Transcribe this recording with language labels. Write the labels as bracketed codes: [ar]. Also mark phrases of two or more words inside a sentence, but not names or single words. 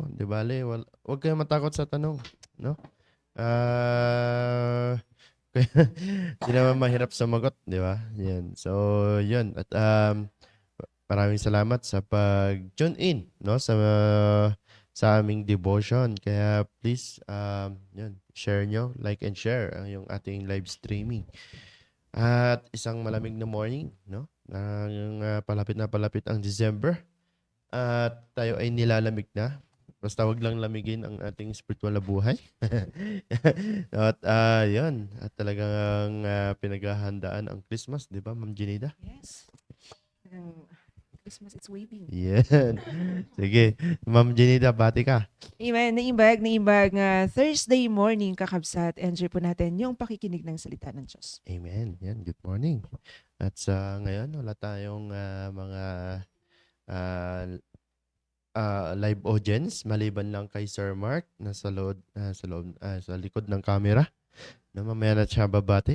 [tl] Di bale, huwag kayong matakot sa tanong, no? Hindi naman mahirap sumagot, di ba? Yan. So, yun. At maraming salamat sa pag-tune in, no? Sa aming devotion. Kaya please, yun, share nyo, [en] like and share [tl] yung ating [en] live streaming. [tl] At isang malamig na morning, no? Palapit na palapit ang December. At tayo ay nilalamig na. Basta wag lang lamigin ang ating spiritual na buhay. At yun. At talagang pinaghahandaan ang Christmas, di ba, Ma'am Jenida? [en] Yes. Christmas, it's waving. [tl] Yan. Sige. Ma'am Jenida, bati ka. Amen. [ilo] Naimbag nga [en] Thursday morning, [ilo] kakabsat. [tl] Enjoy po natin yung pakikinig ng salita ng Diyos. Amen. Yan. [en] Good morning. [tl] At sa ngayon, wala tayong mga [en] live audience [tl] maliban lang kay Sir Mark na sa likod ng camera na mamaya na siya babati.